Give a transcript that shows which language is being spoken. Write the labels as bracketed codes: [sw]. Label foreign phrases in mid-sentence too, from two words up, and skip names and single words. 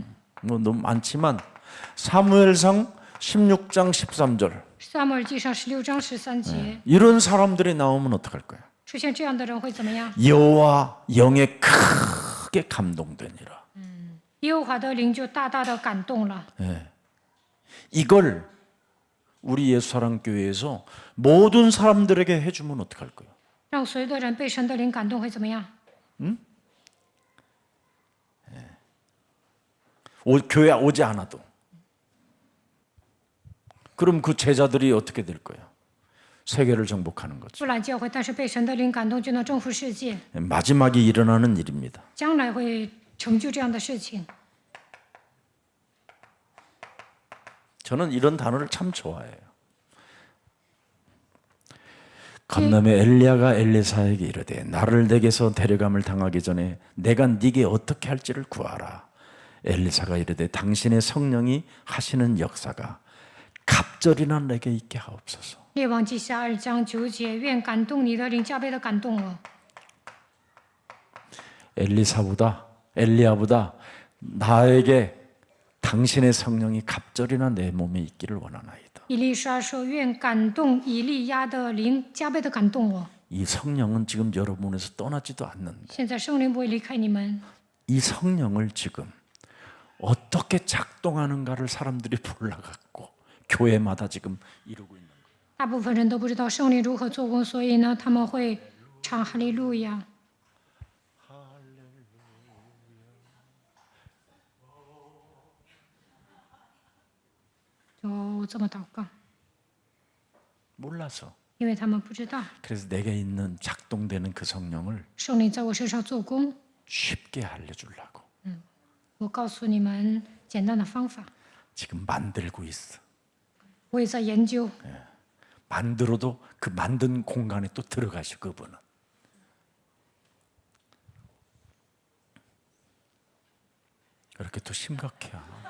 [ko] 뭐 너무 많지만 사무엘상 16장 13절 [zh] 撒母耳记上16章13节， [ko] 이런 사람들이 나오면 어떡할 거야? [zh] 出现这样的人会怎么样？ [ko] 여호와 영에 크게 감동되니라. [zh] 耶和华的灵就大大的感动了。 [ko] 이걸 우리 예수사랑교회에서 모든 사람들에게 해주면 어떡할 거예요? [zh] 让所有的人被神的灵感动会怎么样？ [ko] 교회 오지 않아도. 그럼 그 제자들이 어떻게 될 거예요? 세계를 정복하는 거죠. [zh] 不来教会，但是被神的灵感动就能征服世界， [ko] 마지막에 일어나는 일입니다. [zh] 将来会成就这样的事情。 [ko] 저는 이런 단어를 참 좋아해요. 건남의 엘리야가 엘리사에게 이르되 나를 내게서 데려감을 당하기 전에 내가 네게 어떻게 할지를 구하라. 엘리사가 이르되 당신의 성령이 하시는 역사가 갑절이나 내게 있게 하옵소서. [zh] 列王记下2章9节，愿感动你的灵加倍的感动我。 [ko] 엘리야보다 나에게 당신의 성령이 갑절이나 내 몸에 있기를 원하나이다. [zh] 以利沙说：“愿感动以利亚的灵加倍的感动我。 [ko] 이 성령은 지금 여러분에서 떠나지도 않는데 [zh] 现在圣灵不会离开你们， [ko] 이 성령을 지금 어떻게 작동하는가를 사람들이 몰라갖고 교회마다 지금 이루고 있는 거예요. [zh] 大部分人都不知道圣灵如何做工，所以呢，他们会唱哈利路亚。就这么祷告， [ko] 몰라서. [zh] 因为他们不知道 [ko] 그래서 내게 있는 작동되는 그 성령을 [zh] 圣灵在我身上做工。 [ko] 쉽게 알려주려고 [zh] 我告诉你们简单的方法， [ko] 지금 만들고 있어. [zh] 我也在研究。 [ko] 만들어도 그 만든 공간에 또 들어가시고 그분은. 그렇게 또 심각해요.